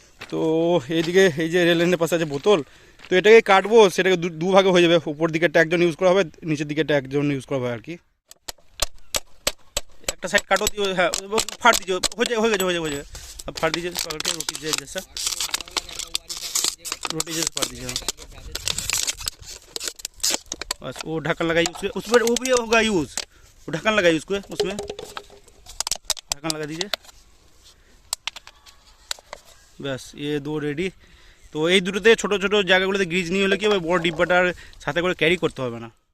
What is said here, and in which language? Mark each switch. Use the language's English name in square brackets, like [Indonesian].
[Bangla] তো এইদিকে এই যে রেল লাইনের পাশে আছে বোতল, তো এটাকে কাটবো, সেটাকে দু ভাগে হয়ে যাবে। উপর দিকেরটা একজন ইউজ করা হবে, নিচের দিকেরটা একজন ইউজ করা হবে আর কি। একটা সাইড কাটো দিও, হ্যাঁ ফাট দিও, হয়ে গেছে [Hindi] फाड़ दीजिए, पकड़ के रोटी जैसा फाड़ दीजिए। बस वो ढक्कन लगाइए उस पर, वो भी होगा यूज़। वो ढक्कन लगाइए उसको, उसमें ढक्कन लगा दीजिए। [Bangla] ব্যাস এ দো রেডি। তো এই দুটোতে ছোটো ছোটো জায়গাগুলোতে গ্রিজ নিয়ে হলে কি হবে, বড় ডিব্বাটার সাথে করে ক্যারি করতে হবে না।